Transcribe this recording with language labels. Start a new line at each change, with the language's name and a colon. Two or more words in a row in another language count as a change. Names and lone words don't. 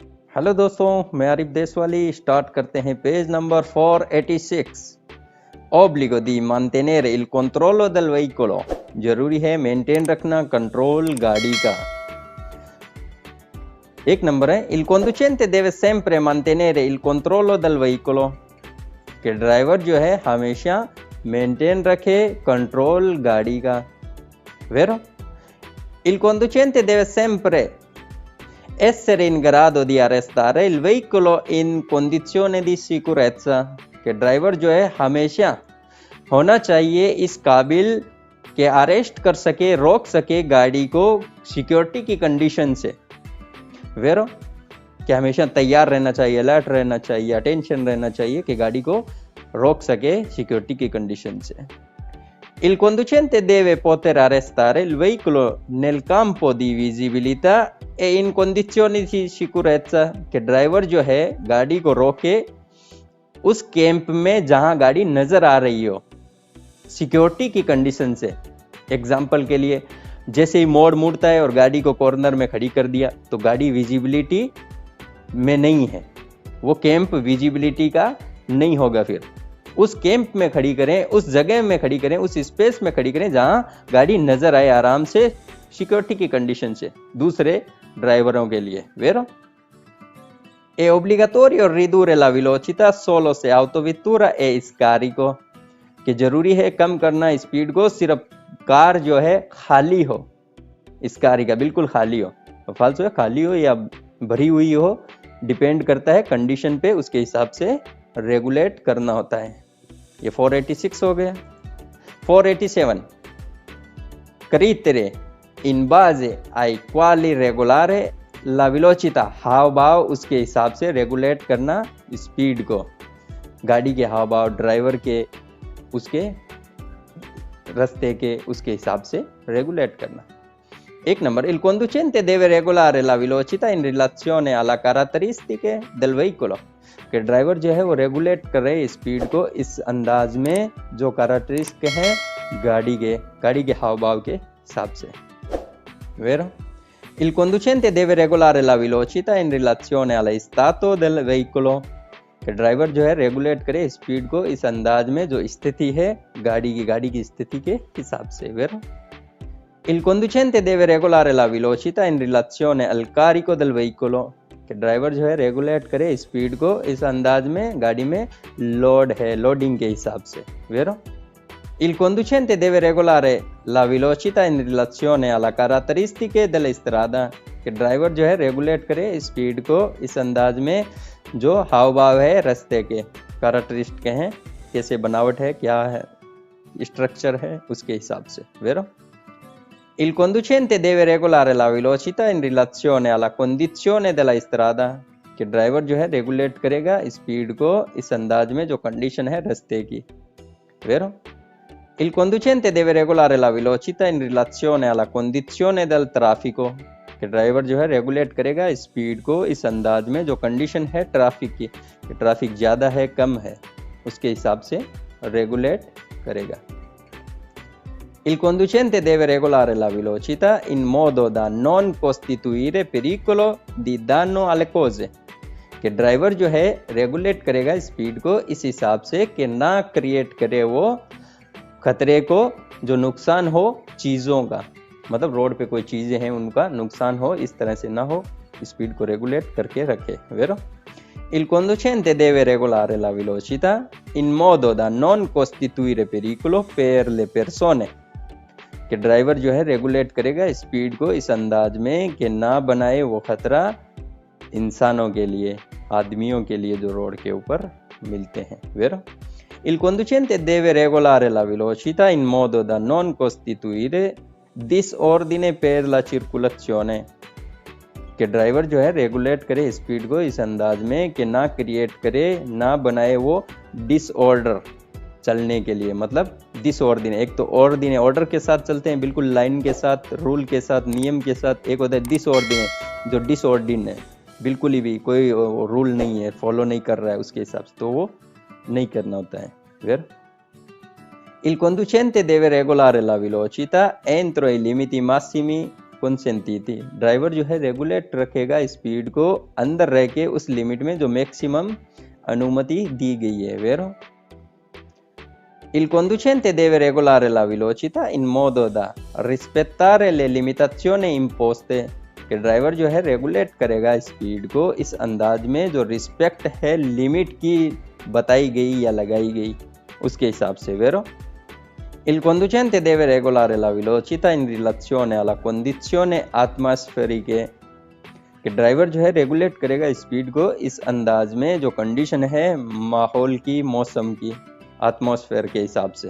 Hindi: हेलो दोस्तों, मैं आरिफ देशवाली। स्टार्ट करते हैं पेज नंबर 486।
Italian: Obbligo di mantenere il controllo del veicolo।
Hindi: जरूरी है मेंटेन रखना कंट्रोल गाड़ी का। एक नंबर है
Italian: il conducente deve sempre mantenere il controllo del veicolo,
Hindi: कि ड्राइवर जो है हमेशा मेंटेन रखे कंट्रोल गाड़ी का।
Italian: वेरो il conducente deve sempre essere in grado di arrestare il veicolo in condizione di sicurezza,
Hindi: कि ड्राइवर जो है हमेशा होना चाहिए इस काबिल कि अरेस्ट कर सके, रोक सके गाड़ी को सिक्योरिटी की कंडीशन से। वेरो कि हमेशा तैयार रहना चाहिए, अलर्ट रहना चाहिए, अटेंशन रहना चाहिए कि गाड़ी को रोक सके सिक्योरिटी की कंडीशन से।
Italian: Il conducente deve poter arrestare il veicolo nel campo di visibilità e in condizioni di sicurezza,
Hindi: कि ड्राइवर जो है गाड़ी को रोके उस कैंप में जहां गाड़ी नजर आ रही हो सिक्योरिटी की कंडीशन से। एग्जाम्पल के लिए जैसे ही मोड़ मुड़ता है और गाड़ी को कॉर्नर में खड़ी कर दिया तो गाड़ी विजिबिलिटी में नहीं है, वो
English: camp visibility
Hindi: का नहीं होगा। फिर उस कैंप में खड़ी करें, उस जगह में खड़ी करें, उस स्पेस में खड़ी करें जहां गाड़ी नजर आए आराम से सिक्योरिटी की कंडीशन से दूसरे ड्राइवरों के लिए।
Italian: वेरो è obbligatorio ridurre la velocità solo se autovettura è scarico,
Hindi: कि जरूरी है कम करना स्पीड को सिर्फ कार जो है खाली हो, स्कारी का बिल्कुल खाली हो। फालतू है खाली हो या भरी हुई हो, डिपेंड करता है कंडीशन पे, उसके हिसाब से रेगुलेट करना होता है। ये 486 हो गया।
Italian: 487 crittere in base ai quali regolare la velocità,
Hindi: हाव भाव उसके हिसाब से रेगुलेट करना स्पीड को, गाड़ी के हाव भाव, ड्राइवर के, उसके रास्ते के, उसके हिसाब से रेगुलेट करना। एक नंबर
Italian: il conducente deve regolare la velocità in relazione alla caratteristiche del veicolo,
Hindi: कि ड्राइवर जो है वो रेगुलेट करे स्पीड को इस अंदाज में जो कैरेक्टरिस्टिक है गाड़ी के हाव भाव के हिसाब से।
Italian: वेरो il conducente deve regolare la velocità in relazione allo stato del veicolo,
Hindi: कि ड्राइवर जो है रेगुलेट करे स्पीड को इस अंदाज में जो स्थिति है गाड़ी की स्थिति के हिसाब से।
Italian: वेरो il conducente deve regolare la velocità in relazione al carico del veicolo,
Hindi: कि ड्राइवर जो है रेगुलेट करे स्पीड को इस अंदाज में गाड़ी में लोड है, लोडिंग के हिसाब से।
Italian: वेरो il conducente deve regolare la velocità in relazione alla caratteristiche della strada,
Hindi: कि ड्राइवर जो है रेगुलेट करे स्पीड को इस अंदाज में जो हाव भाव है रास्ते के, कैरेक्टरिस्टिक हैं, कैसे बनावट है, क्या है स्ट्रक्चर है, उसके हिसाब से।
Italian: वेरो il conducente deve regolare la velocità in relazione alla condizione della strada,
Hindi: कि ड्राइवर जो है रेगुलेट करेगा स्पीड को इस अंदाज में जो कंडीशन है रास्ते की।
Italian: वेरो il conducente deve regolare la velocità in relazione alla condizione del traffico,
Hindi: कि ड्राइवर जो है रेगुलेट करेगा स्पीड को इस अंदाज में जो कंडीशन है ट्रैफिक की, कि ट्रैफिक ज़्यादा है कम है, उसके हिसाब से रेगुलेट करेगा।
Italian: il conducente deve regolare la velocità in modo da non costituire pericolo di danno alle cose,
Hindi: कि ड्राइवर जो है रेगुलेट करेगा स्पीड को इस हिसाब से कि ना क्रिएट करे वो खतरे को, जो नुकसान हो चीज़ों का, मतलब रोड पे कोई चीज़ें हैं उनका नुकसान हो, इस तरह से ना हो, स्पीड को रेगुलेट करके रखे।
Italian: वेरो il conducente deve regolare la velocità in modo da non costituire pericolo per le persone,
Hindi: कि ड्राइवर जो है रेगुलेट करेगा स्पीड को इस अंदाज में कि ना बनाए वो खतरा इंसानों के लिए, आदमियों के लिए जो रोड के ऊपर मिलते हैं।
Italian: वेरो il conducente deve regolare la velocità in modo da non costituire disordine per la circolazione,
Hindi: कि ड्राइवर जो है रेगुलेट करे स्पीड को इस अंदाज में कि ना क्रिएट करे, ना बनाए वो डिसऑर्डर चलने के लिए, मतलब डिसऑर्डिन, एक तो ऑर्डिन ऑर्डर के साथ चलते हैं बिल्कुल लाइन के साथ, रूल के साथ, नियम के साथ, एक होता है डिसऑर्डिन जो डिसऑर्डिन है, बिल्कुल ही भी कोई रूल नहीं है, फॉलो नहीं कर रहा है उसके हिसाब से, तो वो नहीं करना होता है।
Italian: फिर il conducente deve regolare la velocità entro i limiti massimi consentiti,
Hindi: ड्राइवर जो है रेगुलेट रखेगा स्पीड को अंदर रह के उस लिमिट में जो मैक्सिमम अनुमति दी गई है, वेरो।
Italian: Il conducente deve regolare la velocità in modo da rispettare le limitazioni imposte,
Hindi: कि ड्राइवर जो है रेगुलेट करेगा स्पीड को इस अंदाज में जो रिस्पेक्ट है लिमिट की बताई गई या लगाई गई उसके हिसाब से, वेरो।
Italian: Il conducente deve regolare la velocità in relazione alla condizione atmosferiche,
Hindi: कि ड्राइवर जो है रेगुलेट करेगा स्पीड को इस अंदाज में जो कंडीशन है माहौल की, मौसम की, atmosfera के हिसाब से।